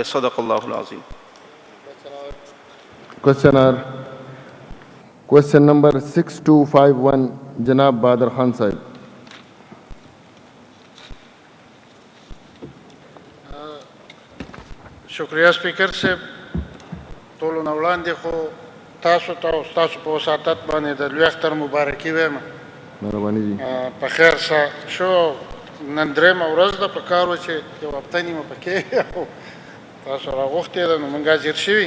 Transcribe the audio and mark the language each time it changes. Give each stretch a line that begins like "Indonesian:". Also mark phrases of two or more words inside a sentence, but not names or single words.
Arabic: صدق اللہ العظیم.
Urdu: کوشچن نمبر 6251 جناب بہادر خان صاحب. شکریہ سپیکر صاحب.
Pashto: ټولو نه وړاندې خو تاسو ته او ستاسو په وساطت باندې د لوی اختر مبارکي وایم. مهرباني دي. په خیر سره شو. نن درېیمه ورځ ده، په کار و چې یو هفته نیمه پکې خو تاسو راغوښتې ده نو موږ حاضر شوي.